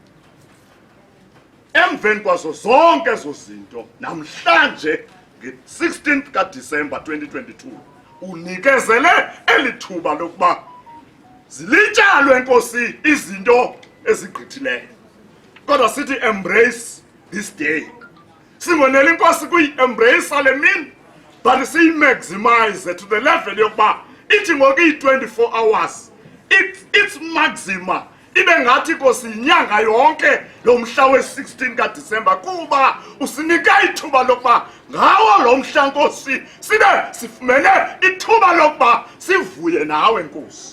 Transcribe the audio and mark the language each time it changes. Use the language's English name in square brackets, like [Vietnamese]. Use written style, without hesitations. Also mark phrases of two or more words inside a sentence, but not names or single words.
[Xhosa] emveni kwazo zonke ezo zinto namhlanje nge-16 kaDisemba 2022 unikezele elithuba lokuba zilityalwe Nkosi izinto ezigqithileyo. Kodwa sithi [English] embrace this day, [Xhosa] singonela Inkosi kuyi-embrace le mini, but siyi-maximize to the level yokuba ithi ngoku iyi-24 hours [English] it's maxima [Xhosa] ibe ngathi Nkosi inyanga yonke lo mhla we-16 kaDisemba, kuba usinika ithuba lokuba ngawo lo mhla Nkosi sibe sifumene ithuba lokuba sivuye nawe Nkosi.